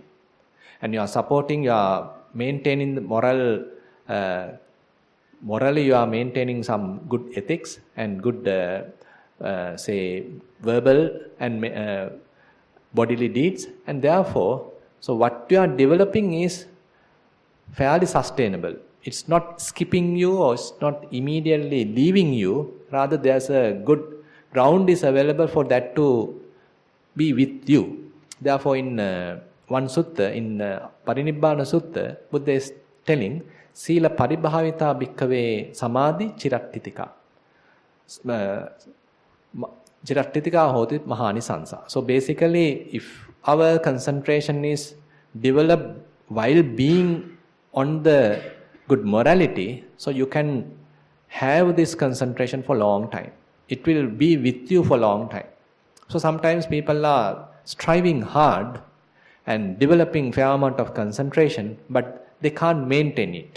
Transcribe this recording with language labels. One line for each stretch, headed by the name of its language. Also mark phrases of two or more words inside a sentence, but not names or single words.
English: And you are supporting, you are maintaining the moral, morally you are maintaining some good ethics and good, say, verbal and bodily deeds, and therefore, so what you are developing is fairly sustainable. It's not skipping you or it's not immediately leaving you, rather there's a good ground is available for that to be with you. Therefore in one sutta, in Parinibbana Sutta, Buddha is telling,
Pali: Sila paribhavita bhikkhave samadhi chirattitika. Chirattitika hoti mahanisansa.
English: So basically, if our concentration is developed while being on the good morality, so you can have this concentration for a long time. It will be with you for a long time. So sometimes people are striving hard and developing fair amount of concentration, but they can't maintain it.